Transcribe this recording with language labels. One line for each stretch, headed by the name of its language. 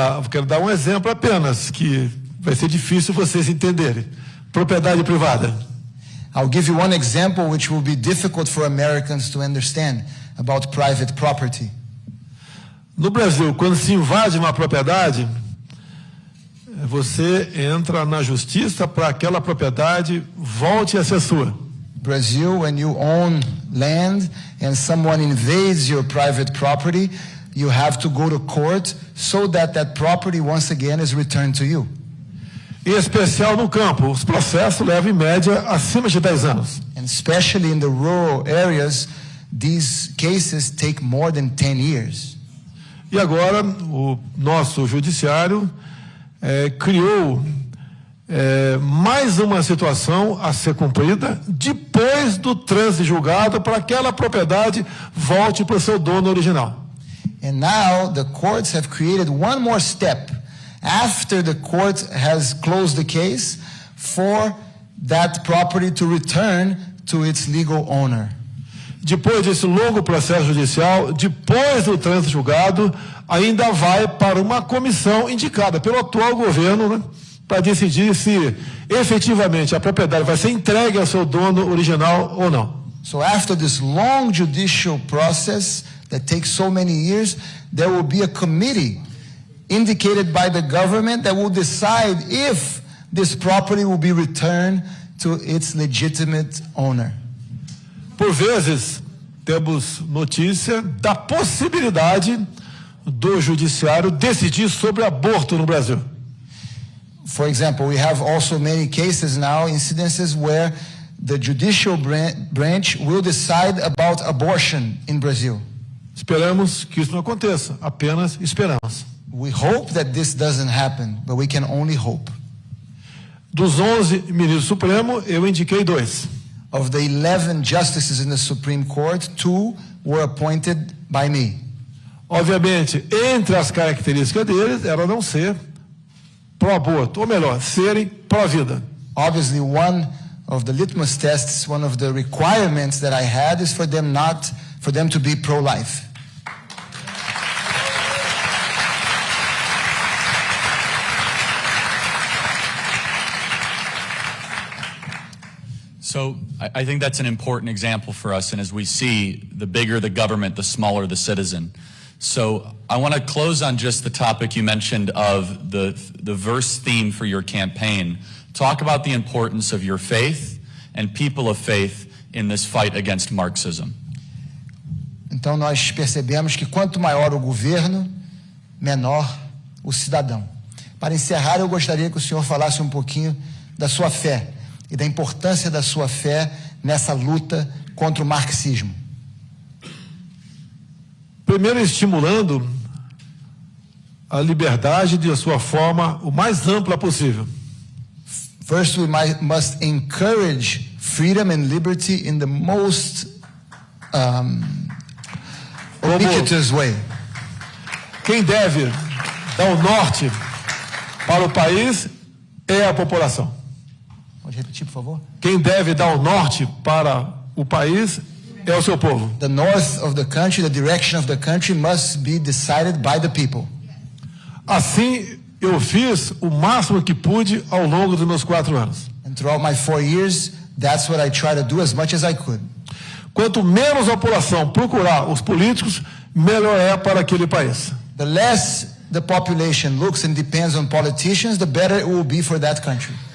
Portuguese: Quero dar um exemplo apenas, que vai ser difícil vocês entenderem. Propriedade privada.
English: I'll give you one example which will be difficult for Americans to understand about private property.
Portuguese: No Brasil, quando se invade uma propriedade, você entra na justiça para aquela propriedade volte a ser sua.
English: Brazil, when you own land and someone invades your private property, you have to go to court so that property once again is returned to you.
Portuguese: Em especial no campo, os processos levam em média acima de 10 anos.
English: And especially in the rural areas, these cases take more than 10 years.
Portuguese: E agora o nosso judiciário criou mais uma situação a ser cumprida depois do trânsito julgado para aquela propriedade volte para o seu dono original.
English: And now the courts have created one more step after the court has closed the case for that property to return to its legal owner.
Portuguese: Depois desse longo processo judicial, depois do trânsito julgado, ainda vai para uma comissão indicada pelo atual governo, para decidir se efetivamente a propriedade vai ser entregue ao seu dono original ou não.
English: So after this long judicial process that takes so many years, there will be a committee indicated by the government that will decide if this property will be returned to its legitimate owner.
Portuguese: Por vezes, temos notícia da possibilidade do Judiciário decidir sobre aborto no Brasil.
English: For example, we have also many cases now, incidences where the judicial branch will decide about abortion in Brazil.
Portuguese: Esperamos que isso não aconteça, apenas esperamos.
English: We hope that this doesn't happen, but we can only hope.
Portuguese: Dos 11 ministros do Supremo, eu indiquei 2.
English: Of the 11 justices in the Supreme Court, 2 were appointed by me.
Portuguese: Obviamente, entre as características deles, era não ser pró-aborto, ou melhor, serem pró-vida.
English: Obviously, one of the litmus tests, one of the requirements that I had is for them to be pro-life. So I think that's an important example for us, and as we see, the bigger the government, the smaller the citizen. So I want to close on just the topic you mentioned of the verse theme for your campaign. Talk about the importance of your faith and people of faith in this fight against Marxism.
Portuguese: Então nós percebemos que quanto maior o governo, menor o cidadão. Para encerrar, eu gostaria que o senhor falasse um pouquinho da sua fé e da importância da sua fé nessa luta contra o marxismo. Primeiro, estimulando a liberdade de sua forma o mais ampla possível.
English: First, we must encourage freedom and liberty in the most ubiquitous way.
Portuguese: Quem deve dar o norte para o país é a população. Pode repetir, por favor? Quem deve dar o norte para o país é o seu povo.
English: The north of the country, the direction of the country must be decided by the people.
Portuguese: Assim, eu fiz o máximo que pude ao longo dos meus 4 anos.
English: And throughout my 4 years, that's what I try to do as much as I could.
Portuguese: Quanto menos a população procurar os políticos, melhor é para aquele país.
English: The less the population looks and depends on politicians, the better it will be for that country.